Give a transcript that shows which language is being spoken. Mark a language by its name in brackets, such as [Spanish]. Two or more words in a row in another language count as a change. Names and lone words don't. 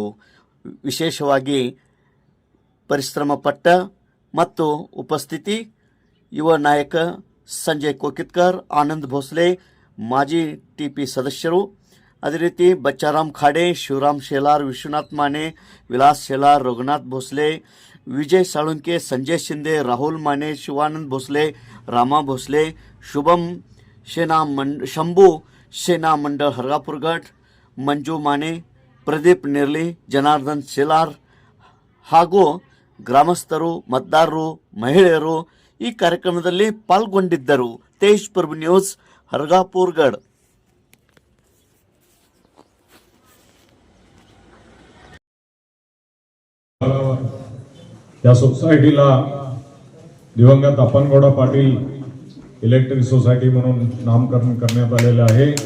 [Kannada] ವಿಶೇಷವಾಗಿ ಪರಿಶ್ರಮ ಪಟ್ಟ ಮತ್ತು ಉಪಸ್ಥಿತಿ ಯುವ ನಾಯಕ ಸಂಜಯ್ ಕೋಕಿತ್ಕರ್, ಆನಂದ್ ಭೋಸ್ಲೆ, ಮಾಜಿ ಟಿಪಿ ಸದಸ್ಯರು, ಅದೇ ರೀತಿ ಬಚ್ಚಾರಾಮ್ ಖಾಡೆ, ಶಿವರಾಮ್ ಶೇಲಾರ್, ವಿಶ್ವನಾಥ್ ಮಾನೆ, ವಿಲಾಸ್ ಶೇಲಾರ್, ರಘುನಾಥ್ ಭೋಸ್ಲೆ, विजय साळुंके, संजय शिंदे, राहुल माने, शिवानंद भोसले, रामा भोसले, शुभम शंभू सेना मंडळ हरगापूर गट, मंजू माने, प्रदीप निर्ली, जनार्दन शेलार ಹಾಗೂ ಗ್ರಾಮಸ್ಥರು, ಮತದಾರರು, ಮಹಿಳೆಯರು ಈ ಕಾರ್ಯಕ್ರಮದಲ್ಲಿ ಪಾಲ್ಗೊಂಡಿದ್ದರು. ತೇಜ್ ಪ್ರಭು ನ್ಯೂಸ್, ಹರ್ಗಾಪುರ್ ಗಢ. [Marathi] त्या सोसायटीला दिवंगत अप्पनगौडा पाटील इलेक्ट्रिक सोसायटी म्हणून नामकरण करण्यात आलेले आहे